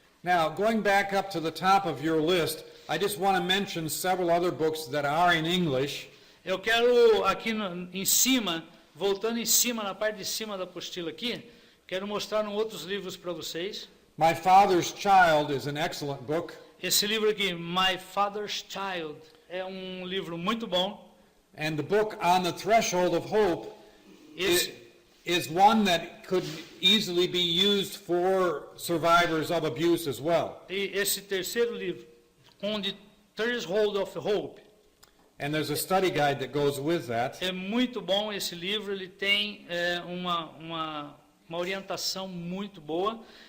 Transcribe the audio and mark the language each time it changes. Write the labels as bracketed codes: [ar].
[en] Now, going back up to the top of your list, I just want to mention several other books that are in English. [pt] Eu quero aqui em cima, voltando em cima, na parte de cima da apostila aqui, quero mostrar outros livros para vocês. [en] My Father's Child is an excellent book. [pt] Esse livro aqui, My Father's Child, é um livro muito bom. [en] And the book On the Threshold of Hope [pt] Esse, [en] is one that could easily be used for survivors of abuse as well. [pt] e esse terceiro livro, On the Threshold of Hope, [en] And there's a study guide that goes with that. [pt] é muito bom esse livro, ele tem uma orientação muito boa.